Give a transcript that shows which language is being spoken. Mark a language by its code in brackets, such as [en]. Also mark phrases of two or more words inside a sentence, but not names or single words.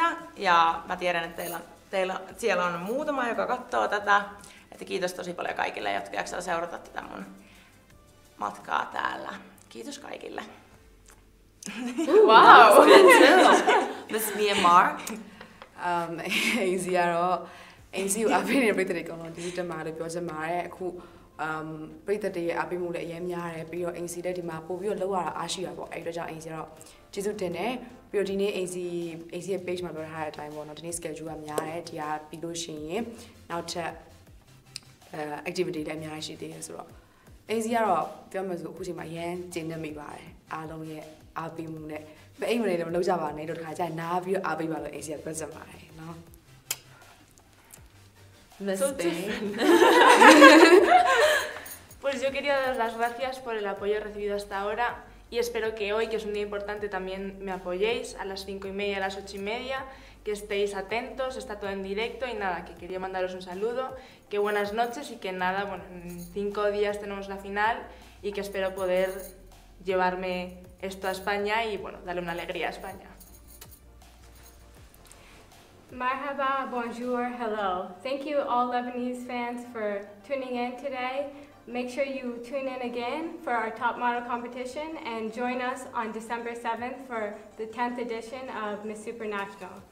[fi] Ja mä tiedän, että teillä siellä on muutama, joka katsoo tätä. Että kiitos tosi paljon kaikille, jotka jaksaa seurata tätä mun matkaa täällä. Kiitos kaikille. [en] Wow! Miss Myanmar? Ziaro, [my] အင်စီကိုအပေးနေတဲ့ပြည်သက်တွေအကုန်လုံးဒီတက်မှာလို့ပြောချင်ပါတယ်အခုပြည်သက်တွေရဲ့အပေးမှုလည်းအများများတယ်ပြီးတော့အင်စီလည်းဒီမှာ ပို့ပြီးတော့လောက်ရတာအားရှိတာပေါ့အဲ့တော့ကြောင့်အင်စီကတော့ကျေးဇူးတင်တယ်ပြီးတော့ဒီနေ့အင်စီရဲ့ page မှာပြောထားတဲ့အတိုင်းပေါ့နော်ဒီနေ့ schedule ကများတယ်ဒီကပြီးလို့ရှိရင်နောက်ထပ်activity လည်းအများကြီးရှိသေးတယ်ဆိုတော့အင်စီကတော့ပြောမှဆိုအခုချိန်မှာရမ်းကျင်းနေမိပါတယ်အားလုံးရဲ့အားပေးမှုနဲ့မအိမ်မနေလည်းမလုပ်ကြပါနဲ့တော့တခါကျရင်နားပြီးတော့အားပေးပါလို့အင်စီကပြောချင်ပါတယ်နော် [es] Pues yo quería dar las gracias por el apoyo recibido hasta ahora y espero que hoy, que es un día importante, también me apoyéis a las 5:30, a las 8:30, que estéis atentos, está todo en directo y nada, que quería mandaros un saludo, que buenas noches y que nada, bueno, en 5 días tenemos la final y que espero poder llevarme esto a España y bueno, darle una alegría a España. [en] Marhaba, bonjour, hello. Thank you all Lebanese fans for tuning in today. Make sure you tune in again for our top model competition and join us on December 7th for the 10th edition of Miss Supranational.